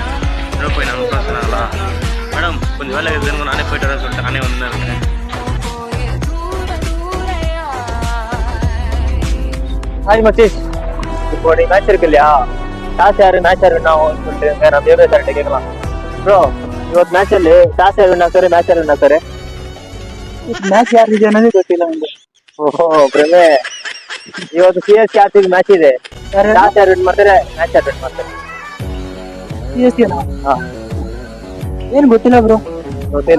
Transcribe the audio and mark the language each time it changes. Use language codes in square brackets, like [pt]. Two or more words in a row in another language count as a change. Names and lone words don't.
[ta] இன்னும் போய் நாங்கள் கூட சொன்னாங்களா மேடம் கொஞ்சம் வேலை இருக்குதுன்னு நானே போயிட்டு வரேன்னு சொல்லிட்டு நானே வந்து இருக்கேன். ஹாய் மச்சீஸ், இப்போ நீ மேட்ச் இருக்கு இல்லையா, டாஸ் யாரு மேட்ச் யாரு நான் சொல்லிட்டு நம்ம ஏரியா சார்கிட்ட கேட்கலாம். [kn] ಬ್ರೋ, ಇವತ್ತು ಮ್ಯಾಚ್ ಅಲ್ಲಿ ಟಾಸ್ ಯಾರು ವಿನ್ ಆಗ್ತಾರೆ, ಮ್ಯಾಚ್ ಯಾರು ವಿನ್ ಆಗ್ತಾರೆ? ಮ್ಯಾಚ್ ಯಾರಿದೆ ಅನ್ನೋದೇ ಗೊತ್ತಿಲ್ಲ ನಮ್ಗೆ. ಓಹೋ ಪ್ರಮೇ, ಇವತ್ತು CSK ಆರ್ಸಿಬಿ ಮ್ಯಾಚ್ ಇದೆ. ಟಾಸ್ ಯಾರು ವಿನ್ ಮಾಡ್ತಾರೆ, ಮ್ಯಾಚ್ ಯಾರು ವಿನ್ ಮಾಡ್ತಾರೆ? CSK ಏನ್ ಗೊತ್ತಿಲ್ಲ ಬ್ರೋ, ಗೊತ್ತಿಲ್ಲ.